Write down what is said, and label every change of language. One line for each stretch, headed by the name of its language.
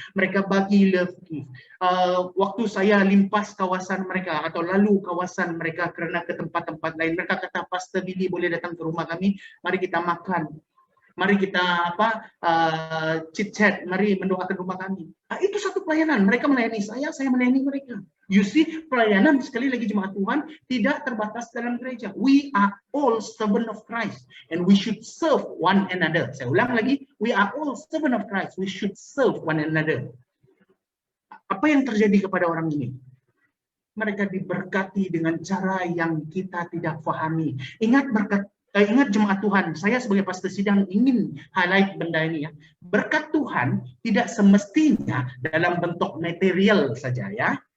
Malay: Mereka bagi
English: love gift.
Malay: Waktu saya limpas kawasan mereka atau lalu kawasan mereka kerana ke tempat-tempat lain, mereka kata, Pastor Billy boleh datang ke rumah kami, mari kita makan. Mari kita chit-chat, mari mendoakan rumah kami. Itu satu pelayanan. Mereka melayani saya melayani mereka.
English: You see,
Malay: pelayanan sekali lagi jemaat Tuhan tidak terbatas dalam gereja.
English: We are all servant of Christ and we should serve one another.
Malay: Saya ulang lagi,
English: we are all servant of Christ. We should serve one another.
Malay: Apa yang terjadi kepada orang ini? Mereka diberkati dengan cara yang kita tidak fahami. Ingat jemaat Tuhan, saya sebagai pastor sidang ingin highlight benda ini ya. Berkat Tuhan tidak semestinya dalam bentuk material saja ya.